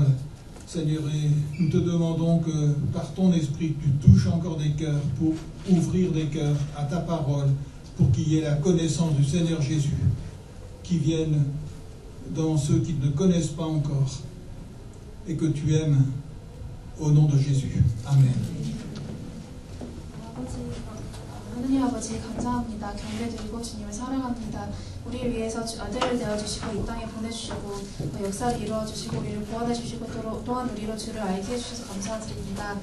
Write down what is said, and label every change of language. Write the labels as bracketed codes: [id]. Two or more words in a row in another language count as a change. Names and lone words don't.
[fr] Seigneur, et nous te demandons que par ton esprit, tu touches encore des cœurs pour ouvrir des cœurs à ta parole, pour qu'il y ait la connaissance du Seigneur Jésus, qui vienne dans ceux qui ne connaissent pas encore, et que tu aimes au nom de Jésus. Amen. [ko] 하느님 아버지 감사합니다. 경배드리고 주님을 사랑합니다. 우리를 위해서 아들을 내어주시고 이 땅에 보내주시고 역사를 이루어주시고 우리를 구원해주시고 또한 우리로 주를 알게 해주셔서 감사드립니다.